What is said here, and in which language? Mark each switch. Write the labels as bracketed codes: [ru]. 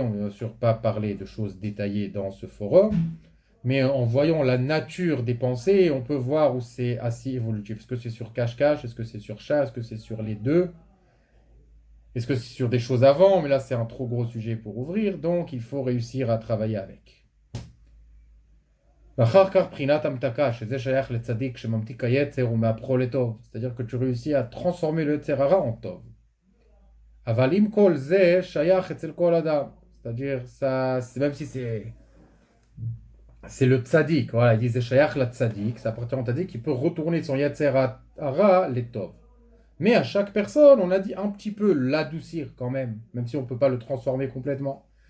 [fr] On ne va bien sûr pas parler de choses détaillées dans ce forum, mais en voyant la nature des pensées, on peut voir où c'est assez évolutif. Est-ce que c'est sur cache-cache? Est-ce que c'est sur chat? Est-ce que c'est sur les deux? Est-ce que c'est sur des choses avant? Mais là, c'est un trop gros sujet pour ouvrir, donc il faut réussir à travailler avec. [he] ואחר כך בחינת המתקה, שזה שייך לצדיק שממתיק היצר ומהפכו לטוב. [fr] c'est-à-dire que tu réussis à transformer le יצר הרע en טוב. [he] אבל אם כל זה שייך אצל כל אדם. [fr] c'est-à-dire, ça, même si c'est le tzaddik, voilà, il disait shayach la tzaddik, ça appartient au tzaddik qui peut retourner son yetzer hara les tov. Mais à chaque personne, on a dit un petit peu l'adoucir quand même, même si on ne peut pas le transformer complètement.